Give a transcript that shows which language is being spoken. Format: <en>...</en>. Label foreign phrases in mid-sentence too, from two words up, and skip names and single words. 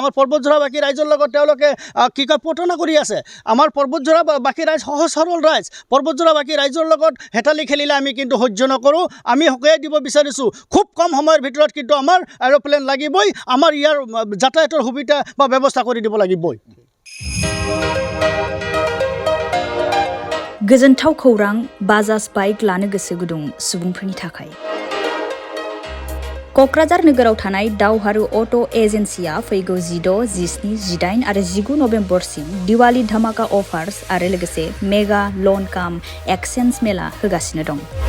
<as>আমাৰ পৰ্বতঝৰাবাসী ৰাইজৰ লগত তেওঁলোকে প্ৰতাৰণা কৰি আছে। আমাৰ পৰ্বতঝৰাবাসী ৰাইজ সহজ সৰল ৰাইজ। পৰ্বতঝৰাবাসী ৰাইজৰ লগত হেতালি খেলিলে আমি কিন্তু সহ্য নকৰোঁ। আমি সকলোৱে দিব বিচাৰিছোঁ খুব কম সময়ৰ ভিতৰত কিন্তু আমাৰ এৰোপ্লেন লাগিবই, আমাৰ ইয়াৰ যাতায়াতৰ সুবিধা বা ব্যৱস্থা কৰি দিব লাগিবই।</as> <brx>गोजोनथाव खौरां बाजाज बाइक लानो गोसो गुदुं सुबुंफोरनि थाखाय। क'क्राझार नोगोराव थानाय दावहारु अट' एजेन्सिया फैगौ 16, 17, 18 आरो 19 नबेम्बरसिम दिवाली धामाका अफार्स आरो लोगोसे</brx> <en>mega loan cum exchange</en> <brx>मेला होगासिनो दं।</brx>